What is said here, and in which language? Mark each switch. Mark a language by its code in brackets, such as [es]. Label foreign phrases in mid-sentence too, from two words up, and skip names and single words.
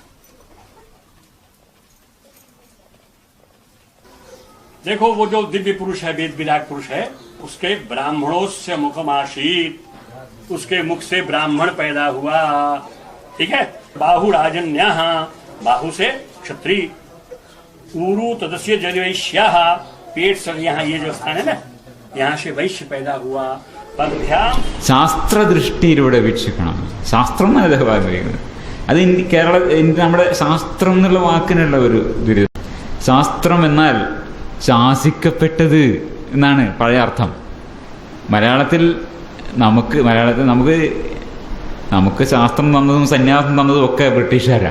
[hi] देखो वो जो दिव्य पुरुष है, वेद विराट पुरुष है, उसके ब्राह्मणों से मुखमाशीत, उसके मुख से ब्राह्मण पैदा हुआ, ठीक है। [sa] बाहु राजन्यः, [hi] बाहु से क्षत्रिय, [sa] ऊरु तदस्य जनवैश्यः, [hi] पेट से यहाँ ये जो स्थान है ना, यहाँ से वैश्य पैदा हुआ। [ml] ശാസ്ത്രദൃഷ്ടിയിലൂടെ വീക്ഷിക്കണം. ശാസ്ത്രം എന്നാണ് അദ്ദേഹം പറയുന്നത്. അത് നമ്മുടെ ശാസ്ത്രം എന്നുള്ള വാക്കിനുള്ള ഒരു ദുരിതം. ശാസ്ത്രം എന്നാൽ ശാസിക്കപ്പെട്ടത് എന്നാണ് പഴയ അർത്ഥം. മലയാളത്തിൽ നമുക്ക് ശാസ്ത്രം തന്നതും സന്യാസം തന്നതും ഒക്കെ ബ്രിട്ടീഷുകാരാണ്.